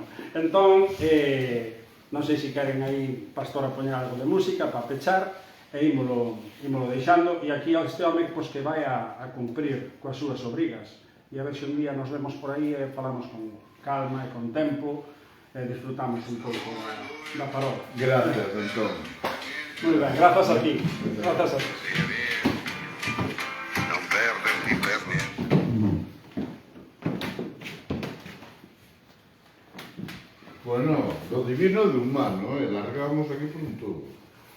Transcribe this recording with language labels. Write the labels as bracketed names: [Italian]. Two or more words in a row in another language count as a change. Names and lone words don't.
[Galician] Entón, non sei se queren aí Pastora poñer algo de música para pechar, e ímolo deixando, e aquí este home pois, que vai a cumprir coas súas obrigas, e a ver se un día nos vemos por aí e falamos con calma e con tempo, e disfrutamos un pouco da parola. [Spanish] Gracias, Antón. [Galician] Moi ben, grazas a ti. Grazas a ti. [Italian] Non perderti per niente. [Spanish] Bueno, lo divino de humano, largamos aquí por un tubo.